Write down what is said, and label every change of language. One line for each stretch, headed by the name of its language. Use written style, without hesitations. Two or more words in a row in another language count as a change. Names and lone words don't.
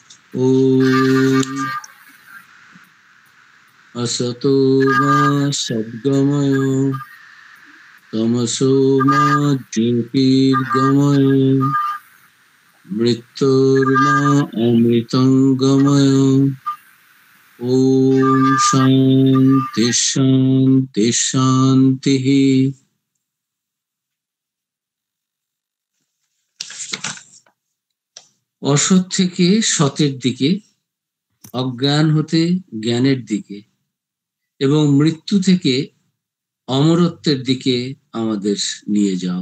Sanskrit: ॐ असतो मा सद्गमय तमसो मा ज्योतिर्गमय मृत्योर्मा अमृतंगमय। ॐ शान्ति शान्ति शान्तिः।
Bangla: অসৎ থেকে সতের দিকে, অজ্ঞান হতে জ্ঞানের দিকে এবং মৃত্যু থেকে অমরত্বের দিকে আমাদের নিয়ে যাও।